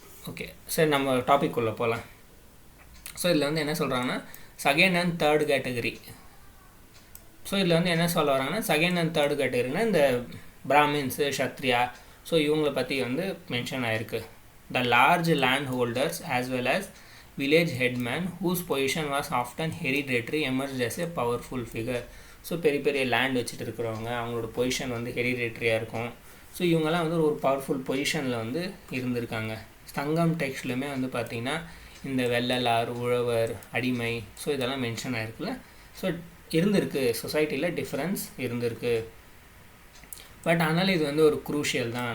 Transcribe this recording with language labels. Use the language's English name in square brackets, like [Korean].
[Tamil] Okay, சரி, நம்ம topic உள்ள போகலாம். ஸோ இதில் வந்து என்ன சொல்கிறாங்கன்னா, second and third category. So இதில் வந்து என்ன சொல்ல வராங்கன்னா, செகண்ட் அண்ட் தேர்ட் கேட்டகரினா இந்த பிராமின்ஸு, க்ஷத்ரியா, ஸோ இவங்களை பற்றி வந்து மென்ஷன் ஆகிருக்கு. [English] The large landholders as well as village headman whose position was often hereditary emerged as a powerful figure. [Tamil] So பெரிய பெரிய லேண்ட் வச்சுட்டு இருக்கிறவங்க, அவங்களோட பொசிஷன் வந்து ஹெரிடேட்ரியாக இருக்கும். ஸோ இவங்கெல்லாம் வந்து ஒரு பவர்ஃபுல் பொசிஷனில் வந்து இருந்திருக்காங்க. சங்கம் டெக்ஸ்ட்லையுமே வந்து பார்த்திங்கன்னா இந்த வெள்ளலார், உழவர், அடிமை, ஸோ இதெல்லாம் மென்ஷன் ஆகிருக்குல்ல. ஸோ இருந்திருக்கு, சொசைட்டியில் டிஃப்ரென்ஸ் இருந்திருக்கு. பட் ஆனாலும் இது வந்து ஒரு குரூஷியல் தான்.